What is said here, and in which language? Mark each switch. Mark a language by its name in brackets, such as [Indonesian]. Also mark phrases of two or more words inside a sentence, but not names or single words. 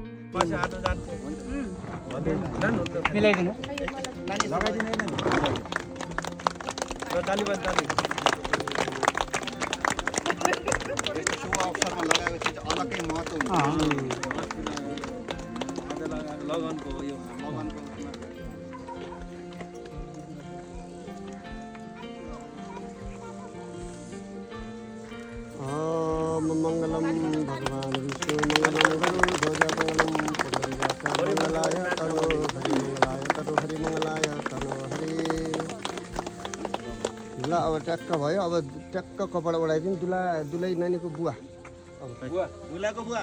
[Nepali] मिलाइदिनु शुभ अवसरमा लगाएपछि अलग्गै महत्त्व हुन्छ लगनको [Sanskrit] मंगलम भगवान विष्णु मंगलाय तनो हरि मंगलाय तनो हरि। [Nepali] ल अब ट्याक्क भयो, अब ट्याक्क कपडा ओढाइदिउँ। दुलै नानीको बुवा बुलाको बुवा